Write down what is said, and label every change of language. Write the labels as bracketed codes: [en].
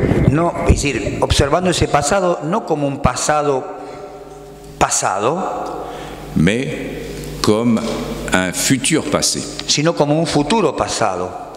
[es] No, es decir, observando ese pasado no como un pasado, [fr] mais comme un futur passé. [es] Sino como un futuro pasado.